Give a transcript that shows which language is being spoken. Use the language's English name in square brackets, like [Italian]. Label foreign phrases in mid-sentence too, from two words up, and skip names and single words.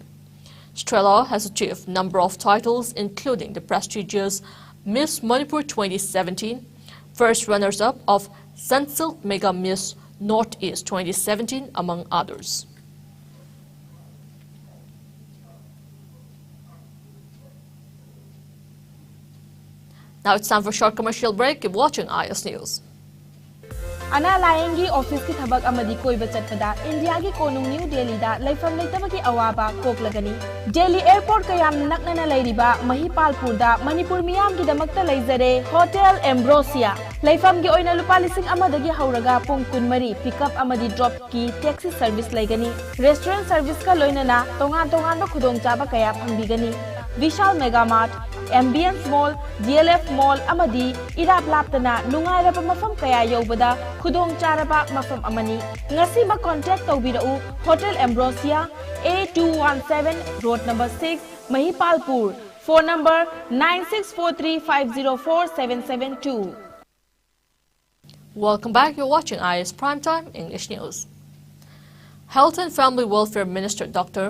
[English] Strela has achieved a number of titles including the prestigious Miss Manipur 2017, first runners-up of Sunsilk Mega Miss Northeast 2017 among others. Now it's time for a short commercial break. Keep watching IS News. [Manipuri] Ana layengi office ki thabak amadi koiba chatpada India ki konung New Delhi da laifam leitaba ki awaba koklagani. Delhi airport kayam naknana lairiba Mahipalpur da Manipur miyam ki damakta laizare Hotel Ambrosia. Laifam ki oina lupa lising amadagi hauraga pung kunmari pickup amadi drop ki [English] taxi service [Manipuri] laigani. [English] Restaurant service [Manipuri] ka loinana tongan ba khudong chaba kaya phangbigani. Vishal Mega Mart, Ambience Mall, DLF Mall amadi irap laptana nungairaba mafam kaya yobada khudong charaba mafam amani. Ngasi ma contact tawbirau Hotel Ambrosia A217 Road number 6 Mahipalpur. [English] Phone number 9643504772. Welcome back. You're watching IS Primetime English News. Health and Family Welfare Minister Dr.